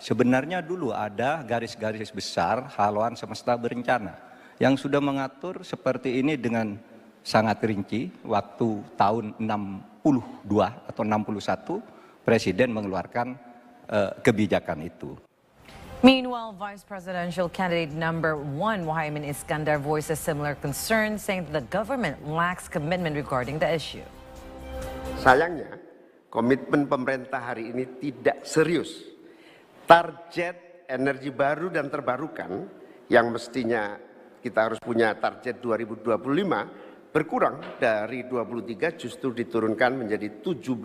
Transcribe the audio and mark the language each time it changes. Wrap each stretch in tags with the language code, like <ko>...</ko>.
<id>Sebenarnya dulu ada garis-garis besar haluan semesta berencana yang sudah mengatur seperti ini dengan sangat rinci. Waktu tahun 62 atau 61 Presiden mengeluarkan kebijakan itu.</id> <en>Meanwhile, Vice Presidential Candidate number 1 Muhaimin Iskandar voiced a similar concern, saying that the government lacks commitment regarding the issue.</en> <id>Sayangnya, komitmen pemerintah hari ini tidak serius. Target energi baru dan terbarukan yang mestinya kita harus punya target 2025 berkurang dari 23 justru diturunkan menjadi 17%.</id>